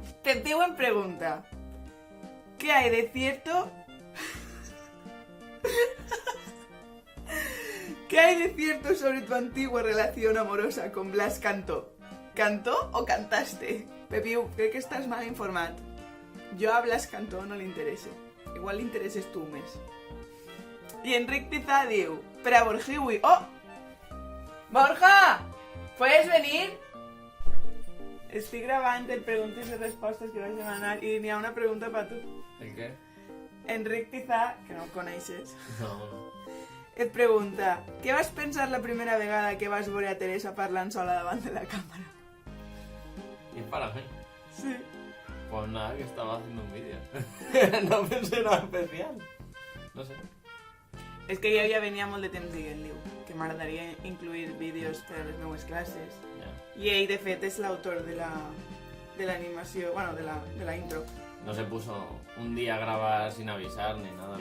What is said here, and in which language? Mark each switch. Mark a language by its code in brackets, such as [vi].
[ca] Tenteu en pregunta, [es] ¿qué hay de cierto? ¿Qué hay de cierto sobre tu antigua relación amorosa con Blas Cantó? ¿Cantó o cantaste? [ca] Pepiu, crec que estàs mal informat. Jo a Blas Cantó no li interessa. Igual li interesses tu més. I Enric Pizá diu, per a Borjiwi, oh! Borja, [es] ¿puedes venir? [ca] Estic gravant el preguntes i respostes que vaig demanar i n'hi ha una pregunta per tu. El què? Enric Pizà, que no el coneixes, No. et pregunta: què vas pensar la primera vegada que vas veure a Teresa parlant sola davant de la càmera? [es] ¿Y para mí? Sí. Pues nada, que estaba haciendo un vídeo. No pensé nada especial. No sé. [ca] És que jo ja venia molt de temps dient-li que m'agradaria incluir vídeos per a les meues classes. [es] Ya. [ca] I ell, de fet, és l'autor de l'animació, bueno, de la intro. [es] No se puso un día a grabar sin avisar ni nada.